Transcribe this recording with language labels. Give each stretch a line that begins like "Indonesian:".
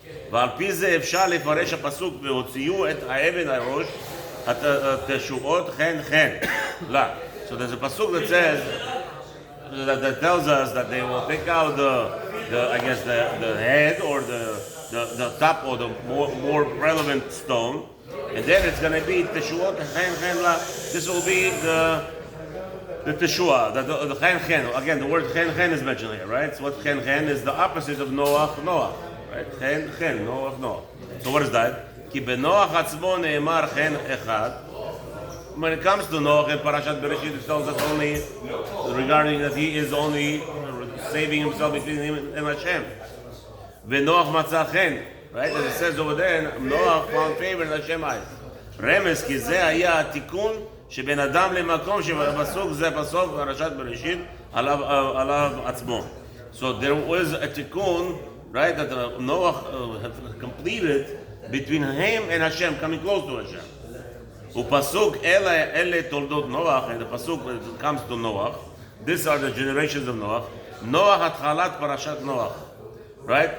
Hebrew: ועל פי זה אפשר לפרש הפסוק והוציאו את האבן הראש התשועות חן חן.
English: So there's a pasuk that says that tells us that they will take out the head or the top or the more relevant stone, and then it's going to be teshuot chen chen la. This will be the teshua, the chen chen. Again, the word chen chen is mentioned here, right? So what chen chen is the opposite of Noach, right?
Hebrew: Chen chen, Noach.
English: So what is that?
Hebrew: Ki benoach atzmo neemar chen echad.
English: When it comes to Noach in Parashat Bereshit, it tells us only regarding that he is only saving himself between him and Hashem.
Hebrew: V'Noach matzah chen.
English: Right? As it says over there, Noach found favor in Hashem's eyes.
Hebrew: רמז, כי זה היה התיקון שבין אדם למקום שבפסוק זה פסוק פרשת בראשית עליו עצמו.
English: So there was a tikkun, right, that Noah had completed between him and Hashem, coming close to Hashem.
Hebrew: ופסוק אלה תולדות נוח,
English: and the pasuk comes to Noah. These are the generations of Noah. Noah
Hebrew: התחלת פרשת
English: Noah, right?